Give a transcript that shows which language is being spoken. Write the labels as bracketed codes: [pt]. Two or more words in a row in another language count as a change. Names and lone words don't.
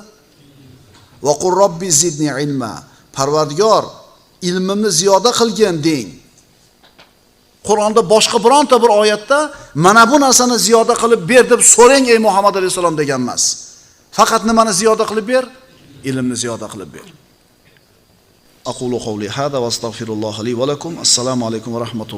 [ar] وقل رب زدني علما. [uz] Parvardigor, ilmimni ziyoda qilgin deng. Qur'onda boshqa bironta bir oyatda mana bu narsani ziyoda qilib ber deb so'rang ey Muhammad alayhisalom degan emas. Faqat nimani ziyoda qilib ber? Ilmni ziyoda qilib ber. [ar] أقول قولي هذا وأستغفر الله لي ولكم. السلام عليكم ورحمة الله.